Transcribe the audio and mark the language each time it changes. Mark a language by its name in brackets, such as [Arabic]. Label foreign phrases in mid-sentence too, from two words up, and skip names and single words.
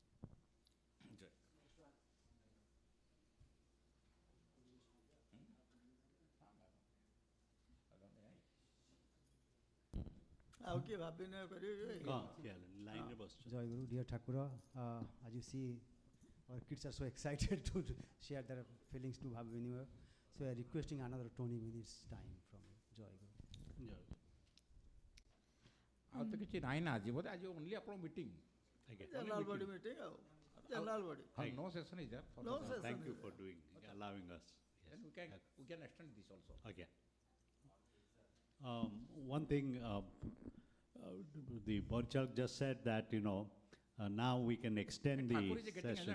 [English] Jai Guru, dear Thakura, as you see, our kids are so excited to share their feelings to Bhavinima. So we are requesting another 20 minutes time from Jai Guru. [Odia] ଆଉ ତ କିଛି ନାହିଁ ନା ଆଜି ବୋଧେ ଆଜି ଓନ୍ଲି ଆପଣ ମିଟିଂ [English] General body meeting. General body. No session is there. No session. Thank you for allowing us. Then we can extend this also. Okay. One thing, the Borchak just said that, now we can extend the session.